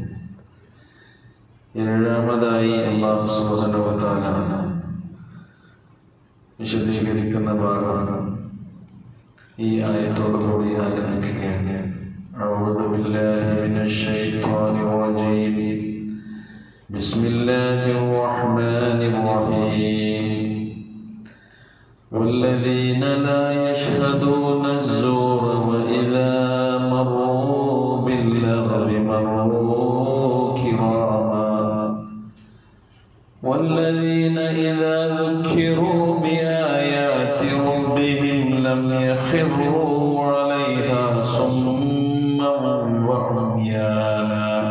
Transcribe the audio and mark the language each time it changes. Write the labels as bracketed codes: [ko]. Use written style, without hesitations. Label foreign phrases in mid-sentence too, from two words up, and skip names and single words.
[ml] 7ാമതായി അല്ലാഹു [ar] سبحانه وتعالى [ml] വിശദീകരിക്കുന്ന ഭാഗമാണ് ഈ ആയത്തോടു കൂടി ആരംഭിക്കുകയാണ്. [ar] أعوذ بالله من الشيطان الرجيم. بسم الله الرحمن الرحيم. والذين لا يشهدون الزور وإذا مروا باللغو مروا كراما والذين إذا ذكروا بآيات ربهم لم يخروا عليها صما وعميانا